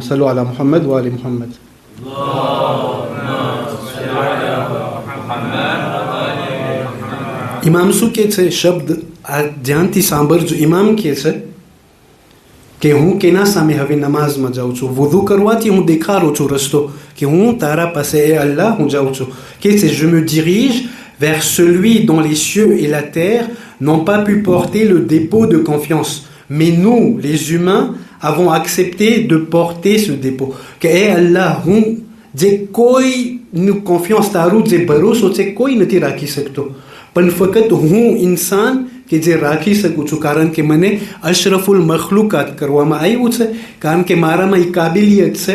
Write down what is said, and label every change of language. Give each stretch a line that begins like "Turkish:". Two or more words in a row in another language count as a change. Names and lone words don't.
Arabic: صلوا على محمد وآل محمد.
Gujarati: ઇમામ શું કહે છે? શબ્દ આ ધ્યાનથી સાંભળજો. ઇમામ કહે છે કે હું કેના સામે હવે નમાઝમાં જાઉં છું? વુઝુ કરવાથી હું દેખાડું છું રસ્તો કે હું તારા પાસે, એ અલ્લાહ, હું જાઉં છું. કે છે
French: je me dirige vers celui dont les cieux et la terre n'ont pas pu porter le dépôt de confiance, mais nous les humains avons accepté de porter ce dépôt.
Gujarati: કે એ અલ્લાહ, હું જે કોઈનું કોન્ફિયન્સ, તારું જે ભરોસો છે કોઈ નથી રાખી શકતો, પણ ફક્ત હું ઇન્સાન કે જે રાખી શકું છું, કારણ કે મને
Arabic: أشرف المخلوقات
Gujarati: કરવામાં આવ્યું છે, કારણ કે મારામાં એ કાબિલિયત છે.